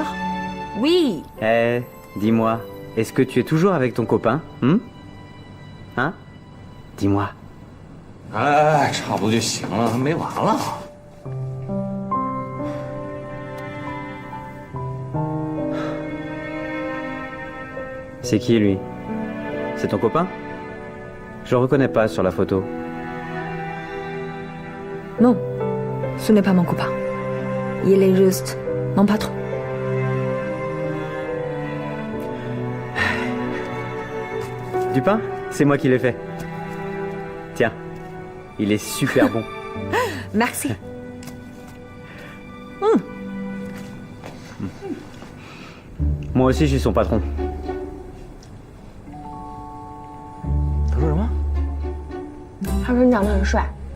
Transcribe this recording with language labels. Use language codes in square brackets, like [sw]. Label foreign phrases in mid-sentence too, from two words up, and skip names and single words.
[fr] Oui. Eh, dis-moi, est-ce que tu es toujours avec ton copain Hein Dis-moi. [zh] 哎，差不多就行了，还没完了。 [fr] C'est qui lui C'est ton copain Je le reconnais pas sur la photo. Non, ce n'est pas mon copain. Il est juste mon patron. Du pain C'est moi qui l'ai fait. Tiens, il est super bon. Merci. Moi aussi, je suis son patron. [zh] 他说什么？他说你长得很帅。